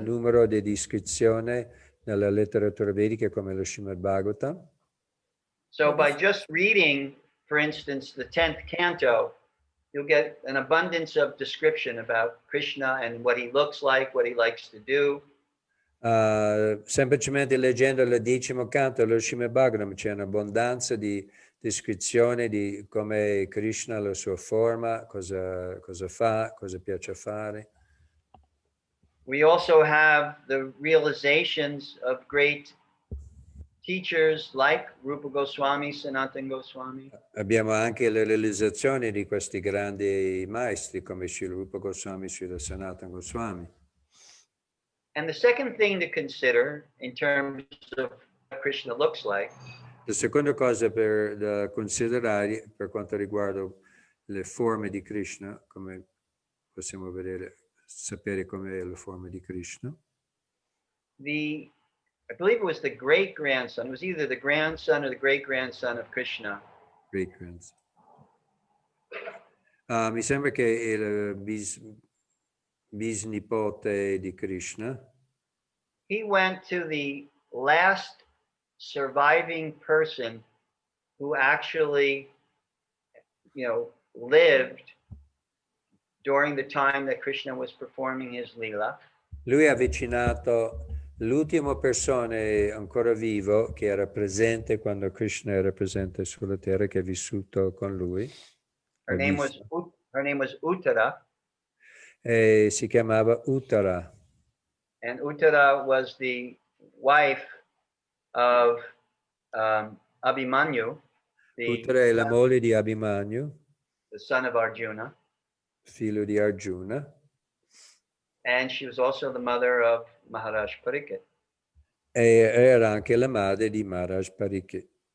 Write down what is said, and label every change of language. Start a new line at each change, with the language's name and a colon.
Italian: numero di descrizioni nella letteratura vedica come lo Srimad Bhagavatam.
English: So by just reading, for instance, the 10th canto, you'll get an abundance of description about Krishna and what he looks like, what he likes to do.
Italian: Semplicemente leggendo il 10° canto dello Srimad Bhagavatam c'è un'abbondanza di descrizione di come Krishna, la sua forma, cosa fa, cosa piace fare.
English: We also have the realizations of great teachers like Rupa Goswami, Sanatana Goswami.
Italian: Abbiamo anche le realizzazioni di questi grandi maestri come Srila Rupa Goswami, Srila Sanatana Goswami.
English: And the second thing to consider in terms of what Krishna looks like
Italian: La seconda cosa da considerare per quanto riguarda le forme di Krishna, come possiamo sapere com'è la forma di Krishna.
English: I believe it was the great-grandson. It was either the grandson or the great-grandson of Krishna. Great-grandson.
Italian: Mi sembra che il bisnipote di Krishna.
English: He went to the last surviving person who actually, lived during the time that Krishna was performing his lila.
Italian: Lui ha avvicinato l'ultimo persona ancora vivo che era presente quando Krishna era presente sulla terra, che ha vissuto con lui.
English: Her name was Uttara.
Italian: E si chiamava Uttara.
English: And Uttara was the wife of Abhimanyu.
Italian: Uttara è la moglie di Abhimanyu,
English: the son of Arjuna.
Italian: Figlio di Arjuna.
English: And she was also the mother of Maharaj Pariksit.
Italian: E era anche la madre di Maharaj Pariksit.